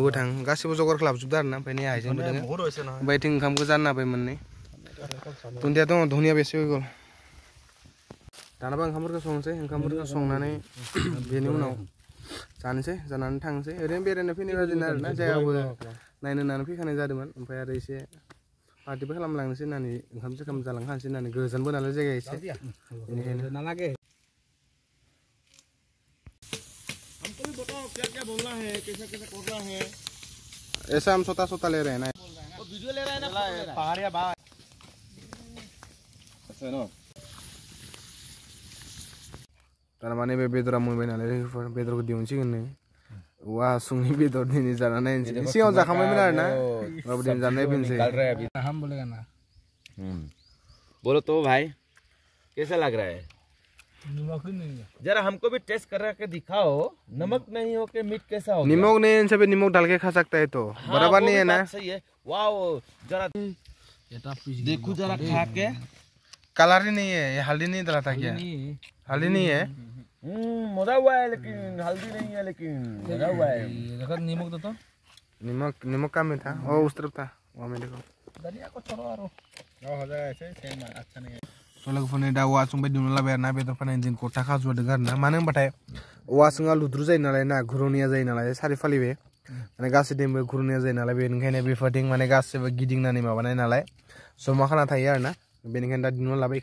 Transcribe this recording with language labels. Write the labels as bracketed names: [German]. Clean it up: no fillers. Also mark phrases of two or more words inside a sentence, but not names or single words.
[Bodo] गोथां गासिबो जगारखौ लाबोजोबदो आरो ना ओमफ्राय नै हाइजेंबो दोङो ओमफ्राय इथिं ओंखामखौ जानना होबाय मोननै दुन्दिया दङ धनिया बेसे होगौ दानाबा ओंखामफोरखौ संनोसै ओंखामफोरखौ संनानै बेनि उनाव जानोसै जानानै थांनोसै ओरैनो बेरायनो फैनाय बादिनो आरो ना जायगाबो नायनो होननानै फैखानाय जादोंमोन ओमफ्राय आरो एसे पार्टिबो खालामलांनोसै होननानै ओंखाम सोखाम जालांखानोसै होननानै गोजानबो नालाय जायगाया एसे बेनिखायनो [Hindi] ऐसा हम छोटा छोटा ले रहे हैं ना वीडियो ले रहे हैं ना पहाड़िया बाहर [Bodo] तारमाने बे बेदरा मोनबाय नालाय बेदरखौ दिहुनसिगोन नो औवा हासुंनि बेदर दिनै जाना नायनोसै सिगाङाव जाखांबायमोन आरो ना बाबु दिनै जानाय फैनोसै [Hindi] हम बोलेगा ना बोलो तो भाई कैसा लग रहा है नमक नहीं है जरा हमको भी टेस्ट करा के दिखाओ नमक नहीं हो के मीट कैसा हो नमक नहीं है सब नमक डाल के खा सकता है तो बराबर नहीं है ना सही है वाओ जरा देखो जरा खा के कलर ही नहीं है ये हल्दी नहीं डाला था क्या हल्दी नहीं है मजा हुआ है लेकिन हल्दी नहीं है लेकिन मजा हुआ है देखो नमक दो तो नमक कम में था और उस तरफ था वहाँ में देखो धनिया को छोड़ो यार हो जाएगा ऐसे सेम अच्छा नहीं है [Bodo] लोगोफोरनि दा औवा सुंबाय दिहुनना लाबाय आरो ना बेदर फाननायनि दिन गथा खाजुवादों आरो ना मानो होनबाथाय औवा सुङा लुद्रु जायो नालाय ना घुरुनिया जायो नालाय सारि फालिबे माने गासैथिंबो घुरुनिया जायो नालाय बेनिखायनो बेफोरथिं माने गासैबो गिदिंनानै माबानाय नालाय जमा खाना थायो आरो ना बेनिखायनो दा दिहुनना लाबाय